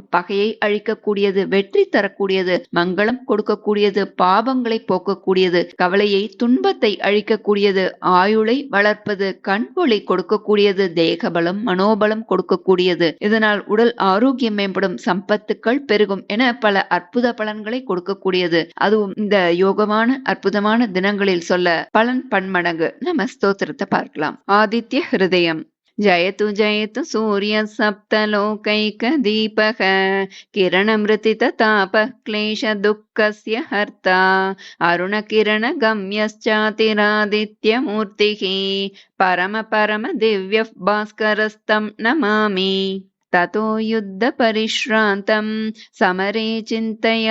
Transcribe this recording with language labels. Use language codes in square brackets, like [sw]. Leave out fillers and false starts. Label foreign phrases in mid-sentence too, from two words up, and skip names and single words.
[ta] பகையை அழிக்கக்கூடியது, வெற்றி தரக்கூடியது, மங்களம் கொடுக்கக்கூடியது, பாபங்களை போக்கக்கூடியது, கவலையை துன்பத்தை அழிக்கக்கூடியது, ஆயுளை வளர்ப்பது, கண் ஒளி கொடுக்கக்கூடியது, தேகபலம் மனோபலம் கொடுக்கக்கூடியது. இதனால் உடல் ஆரோக்கியம் மேம்படும், சம்பத்துக்கள் பெருகும் என பல அற்புத பலன்களை கொடுக்கக்கூடியது. அதுவும் இந்த யோகமான அற்புதமான தினங்களில் சொல்ல பலன் பன்மடங்கு. நம்ம ஸ்தோத்திரத்தை பார்க்கலாம். ஆதித்ய ஹிருதயம். [sa] जयतु जयतु सूर्य सप्तलोकैक दीपः किरणमृतिततापः क्लेश दुःखस्य हर्ता अरुणकिरण गम्यश्चातिरादित्यमूर्तिः परम परम दिव्यः भास्करस्तं नमामि ततो युद्ध परिश्रान्तं समरे चिन्तया